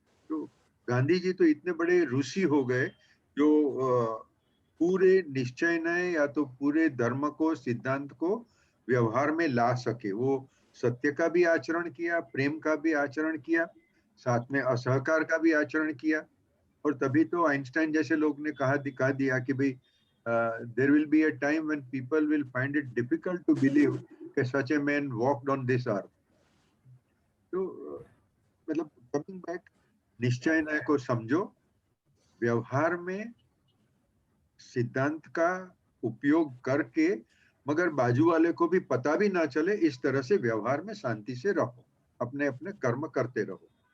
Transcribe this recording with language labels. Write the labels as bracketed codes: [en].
[hi] तो गांधी जी तो इतने बड़े ऋषि हो गए जो पूरे निश्चय ने या तो पूरे धर्म को, सिद्धांत को व्यवहार में ला सके। वो सत्य का भी आचरण किया, प्रेम का भी आचरण किया, साथ में असहकार का भी आचरण किया। और तभी तो आइंस्टाइन जैसे लोग ने दिखा दिया कि भाई [en] there will be a time when people will find it difficult to believe that such a man walked on this earth. [hi] तो मतलब कमिंग बैक, निश्चय न्याय को समझो, व्यवहार में सिद्धांत का उपयोग करके, मगर बाजू वाले को भी पता भी ना चले, इस तरह से व्यवहार में शांति से रहो, अपने अपने कर्म करते रहो।